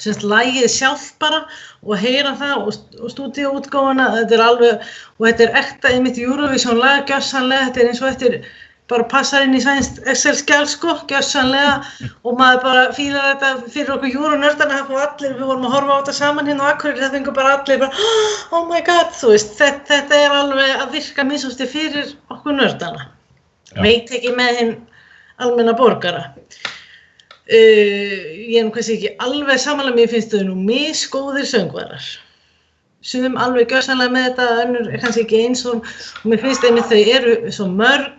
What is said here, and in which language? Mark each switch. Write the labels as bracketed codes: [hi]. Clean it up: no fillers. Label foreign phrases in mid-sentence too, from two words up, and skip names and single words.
[is] semst lagið sjálft bara og heyra það og stúdíóútgáfuna, þetta alveg, og þetta ekta einmitt Eurovision lag, gjörsamlega, þetta eins og þetta bara passar inn í sænskt Excel-skjal sko, gjörsamlega, og maður bara fílar þetta fyrir okkur Euronördana, við vorum að horfa á þetta saman hérna á Akureyri, það fengur bara allir bara, [en] oh my god, [is] þú veist, þetta alveg að virka minnst fyrir okkur nördana, veit ekki með hinn almenna borgara. Ég kannski ekki alveg samanlega, mér finnst þau nú misgóðir söngvarar. Sum alveg gjörsamlega með þetta, önnur kannski ekki eins og mér finnst einmitt þau eru svo mörg.